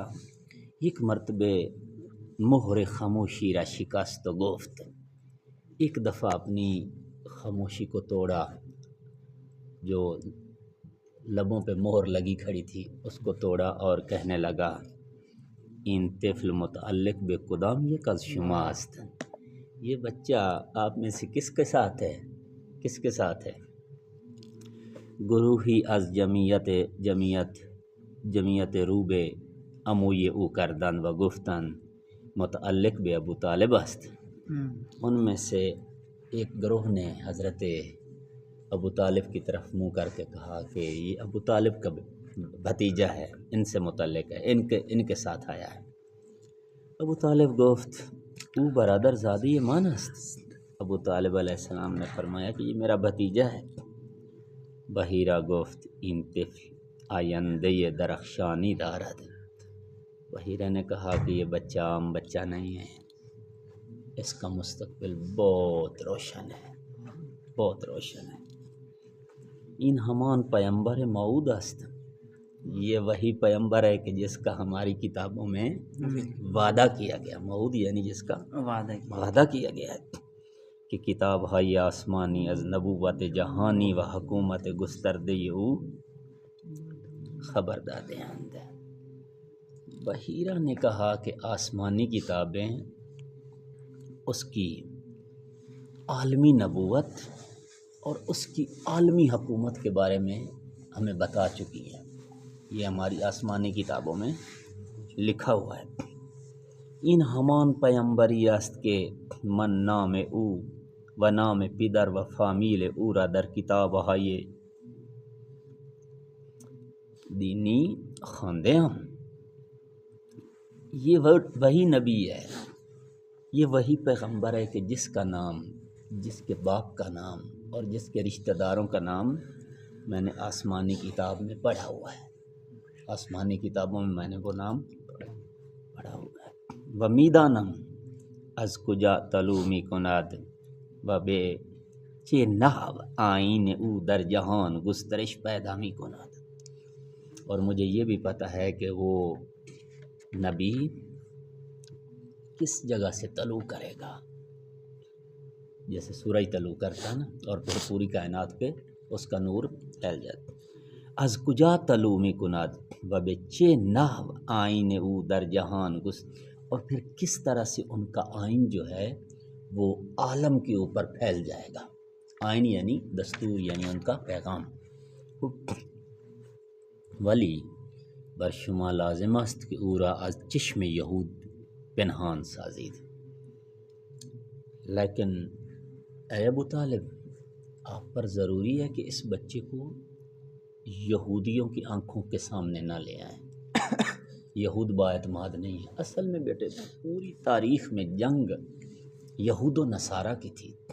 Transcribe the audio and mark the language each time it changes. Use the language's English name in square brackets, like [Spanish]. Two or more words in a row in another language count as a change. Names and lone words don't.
[Urdu] ایک مرتبہ [Persian] مہر خاموشی را شکست و گفت، [Urdu] ایک دفعہ اپنی خاموشی کو توڑا، جو لبوں پہ مہر لگی کھڑی تھی اس کو توڑا اور کہنے لگا، [Persian] این طفل متعلق بے کدام یک از شماست، [Urdu] یہ بچہ آپ میں سے کس کے ساتھ ہے، کس کے ساتھ ہے؟ [Persian] گروہی از جمعیت روبے اموی او کردن و گفتن متعلق بے ابو طالب است۔ [Urdu] ان میں سے ایک گروہ نے حضرت ابو طالب کی طرف منہ کر کے کہا کہ یہ ابو طالب کا بھتیجا ہے، ان سے متعلق ہے، ان کے ساتھ آیا ہے۔ [Persian] ابو طالب گفت او برادر زادی من است. [Urdu] ابو طالب علیہ السلام نے فرمایا کہ یہ میرا بھتیجا ہے. [Persian] بحیرہ گفت این طفل آینده درخشانی دارد. [Urdu] بحیرہ نے کہا کہ یہ بچہ عام بچہ نہیں ہے، اس کا مستقبل بہت روشن ہے، بہت روشن ہے. [Persian] این ہمان پیمبر موعود است. [Urdu] یہ وہی پیمبر ہے کہ جس کا ہماری کتابوں میں وعدہ کیا گیا. موعود یعنی جس کا وعدہ کیا گیا ہے [Persian] کہ کتاب ہائی آسمانی از نبوت جہانی و حکومت گستردے او خبر دادے اند. [Urdu] بحیرہ نے کہا کہ آسمانی کتابیں اس کی عالمی نبوت اور اس کی عالمی حکومت کے بارے میں ہمیں بتا چکی ہیں. یہ ہماری آسمانی کتابوں میں لکھا ہوا ہے. [Persian] این ہمان پیمبری است کہ من نام او و نام پدر و فامیل او را در کتاب های دینی خوانده ام. [Urdu] یہ وہی نبی ہے، یہ وہی پیغمبر ہے کہ جس کا نام، جس کے باپ کا نام اور جس کے رشتہ داروں کا نام میں نے آسمانی کتاب میں پڑھا ہوا ہے. آسمانی کتابوں میں نے وہ نام پڑھا ہوا ہے. [Persian] و میدانم از کجا طلوع می کند و به چه نحو آیین او در جہان گسترش پیدا می کند. [Urdu] اور مجھے یہ بھی پتہ ہے کہ وہ نبی کس جگہ سے طلوع کرے گا، جیسے سورج طلوع کرتا نا اور پھر پوری کائنات پہ اس کا نور پھیل جاتا. [Persian] از کجا طلوع می کند و به چه نحو آئین او در جہان [Urdu] اور پھر کس طرح سے ان کا آئین جو ہے وہ عالم کے اوپر پھیل جائے گا. آئین یعنی دستور، یعنی ان کا پیغام. [Persian] ولی بر شما لازم است که او را از چشم یہود پنہان سازید. [Urdu] لیکن اے ابو طالب، آپ پر ضروری ہے کہ اس بچے کو یہودیوں کی آنکھوں کے سامنے نہ لے آئیں. یہود با اعتماد نہیں ہے. اصل میں بیٹے پوری تاریخ میں جنگ یہود و نصارہ کی تھی.